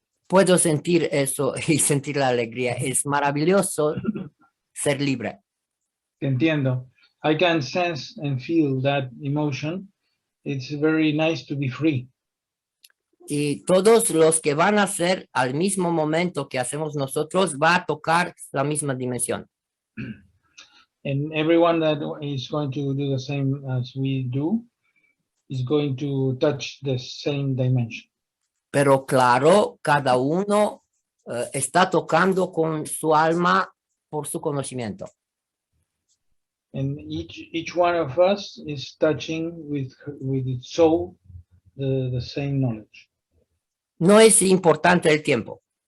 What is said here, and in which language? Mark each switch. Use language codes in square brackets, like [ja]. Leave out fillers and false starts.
[es] Puedo sentir eso y sentir la alegría. Es maravilloso ser libre. Te entiendo. [en] I can sense and feel that emotion. It's very nice to be free. [es] Y todos los que van a hacer al mismo momento que hacemos nosotros va a tocar la misma dimensión. [en] And everyone that is going to do the same as we do is going to touch the same dimension. [es] Pero claro, cada uno está tocando con su alma por su conocimiento. [en] And each one of us is touching with its soul the same knowledge. [es] No es importante el tiempo.